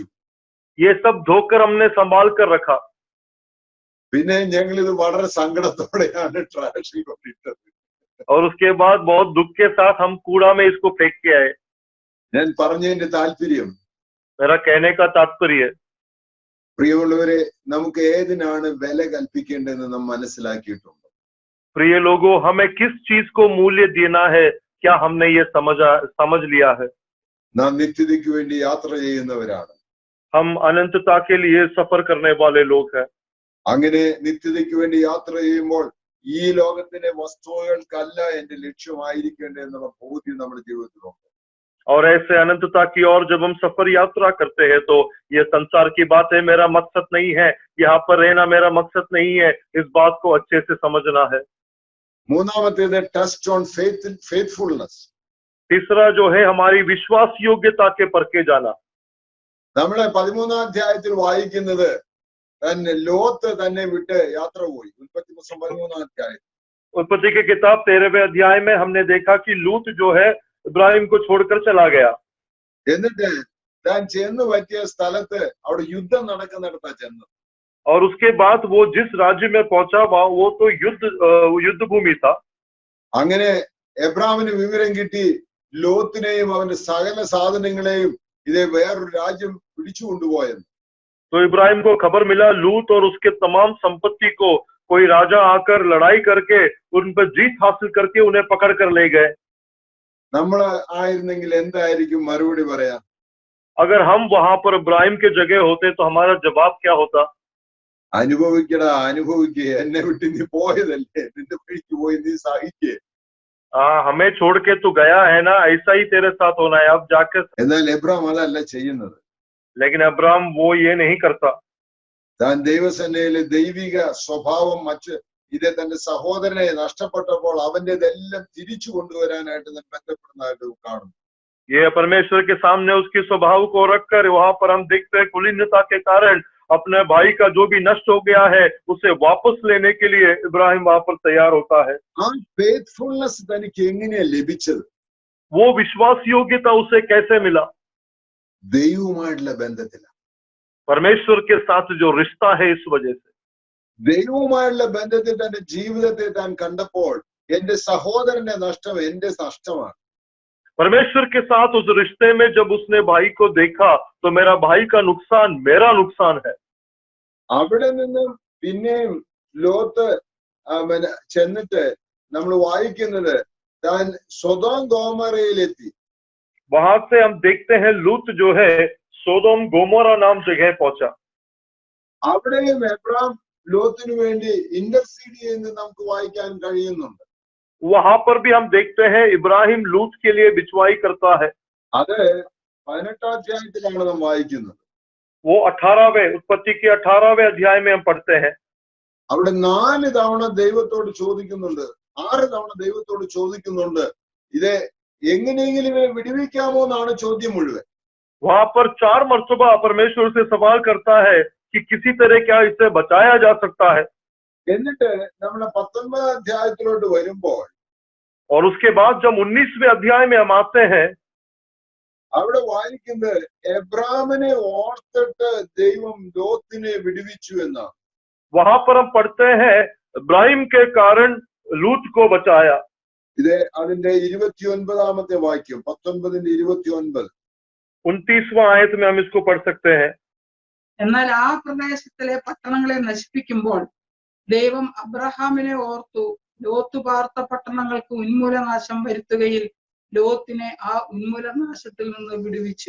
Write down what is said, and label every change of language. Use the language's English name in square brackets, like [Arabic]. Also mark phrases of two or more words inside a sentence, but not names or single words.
[Hindi] ये सब धोकर हमने संभाल कर रखा। [Malayalam] പിന്നെ ഞങ്ങൾ ഇത് വളരെ സങ്കടത്തോടെയാണ് ട്രാഷിൽ കൊണ്ടിട്ടത്. [Hindi] और उसके बाद बहुत दुख के साथ हम कूड़ा में इसको फेंक के आए। [Malayalam] ഞാൻ പറഞ്ഞതിന്റെ താല്പര്യം, [Hindi] मेरा कहने का तात्पर्य, [Malayalam] പ്രിയമുള്ളവരെ, നമുക്ക് ഏതിനാണ് വില കൽപ്പിക്കേണ്ടതെന്ന് നാം മനസ്സിലാക്കിയിട്ടുണ്ട്. [Hindi] प्रिय लोगों, हमें किस चीज को मूल्य देना है, क्या हमने ये समझ लिया है? [Malayalam] നാം നിത്യതയ്ക്ക് വേണ്ടി യാത്ര ചെയ്യുന്നവരാണ്. [Hindi] हम अनंतता के लिए सफर करने वाले लोग हैं। [Malayalam] അങ്ങനെ നിത്യതയ്ക്ക് വേണ്ടി യാത്ര ചെയ്യുമ്പോൾ ഈ ലോകത്തിലെ വസ്തുക്കൾക്കല്ല എന്റെ ലക്ഷ്യമായിരിക്കേണ്ടതെന്നുള്ള ബോധ്യം നമ്മുടെ ജീവിതത്തിലുണ്ട്. [Hindi] और ऐसे अनंतता की ओर जब हम सफर यात्रा करते हैं तो ये संसार की बातें मेरा मकसद नहीं है, यहाँ पर रहना मेरा मकसद नहीं है, इस बात को अच्छे से समझना है। [Malayalam] മൂന്നാമത്തേത് [English] test on faithfulness. [Hindi] तीसरा जो है हमारी विश्वास योग्यता के परखे जाना। [Malayalam] നമ്മളെ 13ാം അധ്യായത്തിൽ വായിക്കുന്നത് തന്നെ ലോത്ത് തന്നെ വിട്ട് യാത്ര പോയി. ഉൽപ്പത്തി പുസ്തകം 13ാം അധ്യായം. [Hindi] उत्पत्ति की किताब 13वें अध्याय में हमने देखा कि लूत जो है इब्राहिम को छोड़कर चला गया। [Malayalam] എന്നിട്ട് താൻ ചെന്ന് പറ്റിയ സ്ഥലത്ത് അവിടെ യുദ്ധം നടക്കുന്നിടത്താ ചെന്ന്. [Hindi] और उसके बाद वो जिस राज्य में पहुंचा वो तो युद्ध भूमि था। [Malayalam] അങ്ങനെ എബ്രാമിന് വിവരം കിട്ടി, ലോത്തിനെയും അവന്റെ സകല സാധനങ്ങളെയും ഇതേ വേറൊരു രാജ്യം പിടിച്ചു കൊണ്ടുപോയെന്ന്. [Hindi] तो इब्राहिम को खबर मिला लूत और उसके तमाम संपत्ति को कोई राजा आकर लड़ाई करके उन पर जीत हासिल करके उन्हें पकड़ कर ले गए। [Malayalam] നമ്മൾ ആയിരുന്നെങ്കിൽ എന്തായിരിക്കും മറുപടി പറയാ? [Hindi] अगर हम वहां पर इब्राहिम के जगह होते तो हमारा जवाब क्या होता? [Malayalam] അനുഭവിക്കടാ, അനുഭവിക്കുക, എന്നെ വിട്ട് നീ പോയതല്ലേ, നിന്റെ വഴിക്ക് പോയി നീ സഹിക്കേ. [Hindi] हमें छोड़ के तू गया है ना, ऐसा ही तेरे साथ होना है, अब जाकर। [Malayalam] എന്നാൽ എബ്രാം അതല്ല ചെയ്യുന്നത്. [Hindi] लेकिन अब्राहम वो ये नहीं करता। [Malayalam] താൻ ദൈവസേനയിലെ ദൈവിക സ്വഭാവം മറ്റ് ഇതേ തന്റെ സഹോദരനെ നഷ്ടപ്പെട്ടപ്പോൾ അവന്റേതെല്ലാം തിരിച്ചു കൊണ്ടുവരാനായിട്ട് ബന്ധപ്പെടുന്നതായിട്ട് കാണുന്നു. [Hindi] ये परमेश्वर के सामने उसकी स्वभाव को रखकर वहां पर हम देखते हैं कुलीनता के कारण अपने भाई का जो भी नष्ट हो गया है उसे वापस लेने के लिए इब्राहिम वहां पर तैयार होता है। [Malayalam] ആ ഫെയ്ത്ത്ഫുൾനെസ് തനിക്ക് എങ്ങനെയാ ലഭിച്ചത്? [Hindi] वो विश्वास योग्यता उसे कैसे मिला? [Malayalam] ദൈവവുമായിട്ടുള്ള ബന്ധത്തിലാണ്. [Hindi] परमेश्वर के साथ जो रिश्ता है, इस वजह से [Malayalam] ദൈവവുമായുള്ള ബന്ധത്തിൽ തന്റെ ജീവിതത്തെ താൻ കണ്ടപ്പോൾ എന്റെ സഹോദരന്റെ നഷ്ടം എന്റെ നഷ്ടമാണ്. [Hindi] परमेश्वर के साथ उस रिश्ते में जब उसने भाई को देखा तो मेरा भाई का नुकसान मेरा नुकसान है। [Malayalam] അവിടെ നിന്നും പിന്നെയും ലോത്ത് ചെന്നിട്ട് നമ്മൾ വായിക്കുന്നത് താൻ സ്വദോം ഗോമോറയിലെത്തി. [Hindi] वहां से हम देखते हैं लूत जो है सोदोम गोमोरा नाम जगह पहुंचा। [Malayalam] അവിടെയും എബ്രാം ലോത്തിനു വേണ്ടി ഇന്റർസീഡ് ചെയ്യുന്നത് നമുക്ക് വായിക്കാൻ കഴിയുന്നുണ്ട്. [Hindi] वहां पर भी हम देखते हैं इब्राहिम लूत के लिए बिचवाई करता है। [Malayalam] അത് 18ാം അധ്യായത്തിലാണ് നാം വായിക്കുന്നത്. [Hindi] वो 18वें उत्पत्ति के 18वें अध्याय में हम पढ़ते हैं। [Malayalam] അവിടെ 4 തവണ ദൈവത്തോട് ചോദിക്കുന്നുണ്ട്, 6 തവണ ദൈവത്തോട് ചോദിക്കുന്നുണ്ട്, ഇത് എങ്ങനെയെങ്കിലും ഇവരെ വിടുവിക്കാമോ എന്നാണ് ചോദ്യം മുഴുവൻ. [Hindi] वहां पर 4 मर्तबा परमेश्वर से सवाल करता है कि कि किसी तरह क्या इसे बचाया जा सकता है। [Malayalam] എന്നിട്ട് നമ്മളെ 19 അധ്യായത്തിലോട്ട് വരുമ്പോൾ [Hindi] और उसके बाद जब 19वें अध्याय में हम आते हैं, [Malayalam] അവിടെ വായിക്കുന്നത് എബ്രാമിനെ ഓർത്തിട്ട് ദൈവം ലോത്തിനെ വിടുവിച്ചു എന്നാണ്. [Hindi] वहां पर हम पढ़ते हैं इब्राहिम के कारण लूत को बचाया। [Malayalam] ഇത് അതിന്റെ 29ാമത്തെ വാക്യം, 19ന്റെ 29. [Hindi] 29वां आयत में हम इसको पढ़ सकते हैं। [Malayalam] എന്നാൽ ആ പ്രദേശത്തിലെ പട്ടണങ്ങളെ നശിപ്പിക്കുമ്പോൾ ദൈവം അബ്രഹാമിനെ ഓർത്തു ലോത്ത് പാർത്ത പട്ടണങ്ങൾക്ക് ഉന്മൂലനാശം വരുത്തുകയിൽ ലോത്തിനെ ആ ഉന്മൂലനാശത്തിൽ നിന്ന് വിടുവിച്ചു.